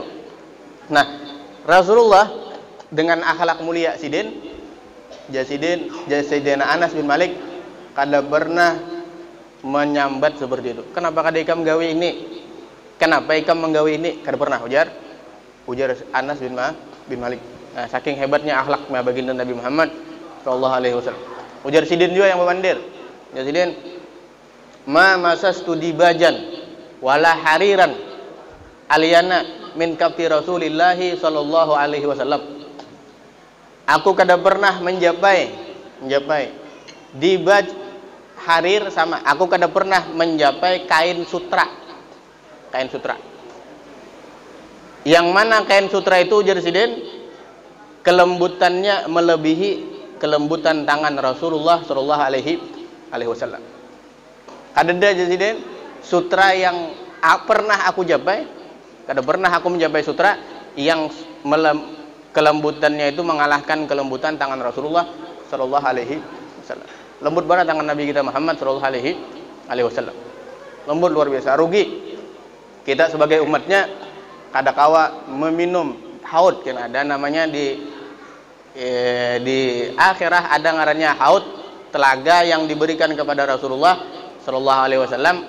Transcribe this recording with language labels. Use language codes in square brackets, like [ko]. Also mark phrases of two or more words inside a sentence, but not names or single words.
[bjn] Nah, Rasulullah dengan akhlak mulia Jasidin Anas bin Malik kada pernah menyambat seperti itu. Kenapa kada ikam gawi ini? Kenapa ikam menggawi ini? Kada pernah ujar Anas bin Malik. Nah, saking hebatnya akhlak baginda Nabi Muhammad [ar] صلى الله عليه وسلم. [bjn] Ujar Sidin juga yang memandir. Ya Sidin, [ar] ما مسست ديباجا ولا حريرا ألين من كف رسول الله صلى الله عليه وسلم. [bjn] Aku kada pernah menjapai [ar] ديباج حرير [bjn] sama. Aku kada pernah menjapai kain sutra. Yang mana kain sutra itu ujar Sidin, kelembutannya melebihi kelembutan tangan Rasulullah [ar] صلى الله عليه وسلم. [bjn] Kada ada Sidin sutra yang pernah aku japai. Kada pernah aku menjapai sutra yang kelembutannya itu mengalahkan kelembutan tangan Rasulullah [ar] صلى الله عليه وسلم. [id] Lembut banget tangan Nabi kita Muhammad [ar] صلى الله عليه وسلم. [id] Lembut luar biasa. [bjn] Rugi kita sebagai umatnya kada kawa meminum haud kan ada namanya di akhirah ada ngarannya haud, telaga yang diberikan kepada Rasulullah [ar] صلى الله عليه وسلم.